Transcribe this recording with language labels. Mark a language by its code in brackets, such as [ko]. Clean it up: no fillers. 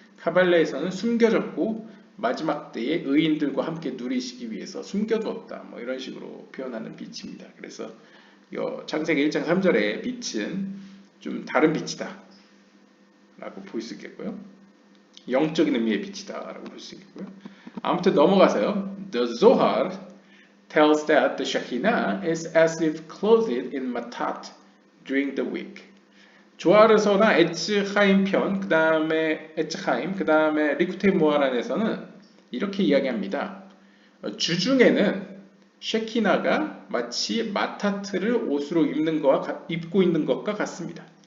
[ko] 카발레에서는 숨겨졌고 마지막 때에 의인들과 함께 누리시기 위해서 숨겨두었다. 뭐 이런 식으로 표현하는 빛입니다. 그래서 창세기 1장 3절의 빛은 좀 다른 빛이다 라고 볼 수 있겠고요. 영적인 의미의 빛이다 라고 볼 수 있겠고요. 아무튼 넘어가서요. [en] The Zohar tells that the Shekinah is as if clothed in matat during the week. [ko] 조아르서나 에츠하임 편, 그 다음에 에츠하임, 그 다음에 리쿠테 모아란에서는 이렇게 이야기합니다. 주중에는 쉐키나가 마치 마타트를 옷으로 입고 있는 것과 같습니다.